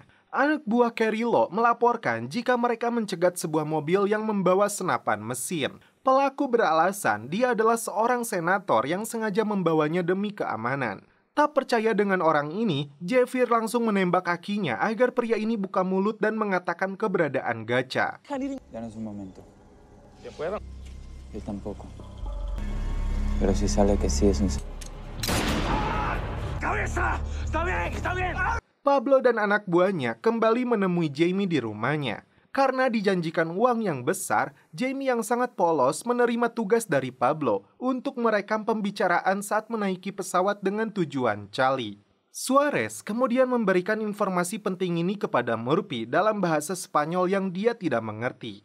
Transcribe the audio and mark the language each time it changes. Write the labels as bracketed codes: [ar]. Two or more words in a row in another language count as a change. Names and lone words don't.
[id] Anak buah Carrillo melaporkan jika mereka mencegat sebuah mobil yang membawa senapan mesin. Pelaku beralasan dia adalah seorang senator yang sengaja membawanya demi keamanan. Tak percaya dengan orang ini, Javier langsung menembak kakinya agar pria ini buka mulut dan mengatakan keberadaan Gacha. [es] Ya no es un momento. Yo tampoco. Pero si sale que sí es un... ¡Cabeza! ¡Está bien! ¡Está bien! [id] Pablo dan anak buahnya kembali menemui Jamie di rumahnya. Karena dijanjikan uang yang besar, Jamie yang sangat polos menerima tugas dari Pablo untuk merekam pembicaraan saat menaiki pesawat dengan tujuan Cali. Suarez kemudian memberikan informasi penting ini kepada Murphy dalam bahasa Spanyol yang dia tidak mengerti.